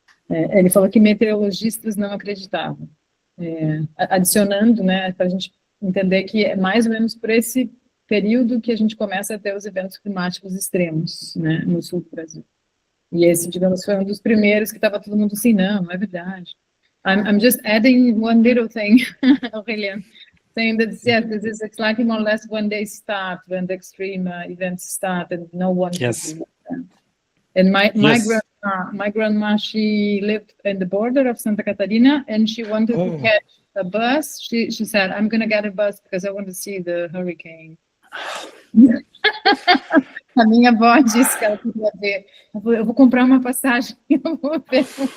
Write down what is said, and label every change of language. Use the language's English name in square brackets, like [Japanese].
[Portuguese] Ele falou que meteorologistas não acreditavam. Adicionando, né, para a gente entender que é mais ou menos por esse período que a gente começa a ter os eventos climáticos extremos, né, no sul do Brasil. E esse, digamos, foi um dos primeiros que estava todo mundo assim, não é verdade. [English] I'm just adding one little thing, Aurélien, saying that, yes, this is exactly more or less when they start, when the extreme events start, and no one Yes. can do that. And my grandma, she lived in the border of Santa Catarina, and she wanted to catch a bus. She said, I'm going to get a bus because I want to see the hurricane. [Portuguese] A minha avó disse que ela queria ver. Eu vou comprar uma passagem e eu vou ver.